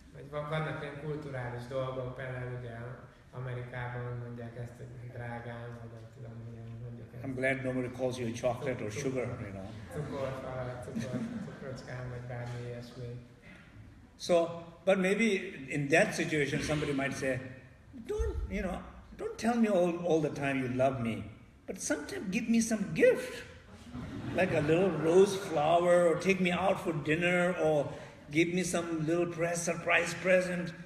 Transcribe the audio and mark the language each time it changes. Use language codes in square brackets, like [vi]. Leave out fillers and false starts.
[hu] Vannak ilyen kulturális dolgok, például ugye Amerikában mondják ezt, hogy drágám, vagy nem tudom, milyen mondjuk ezt. [en] I'm glad nobody calls you chocolate or sugar, [hu] Cukrocskám, vagy bármi ilyesmi. [en] So, but maybe in that situation somebody might say, don't tell me all the time you love me, but sometimes give me some gift, like a little rose flower, or take me out for dinner, or give me some little surprise present.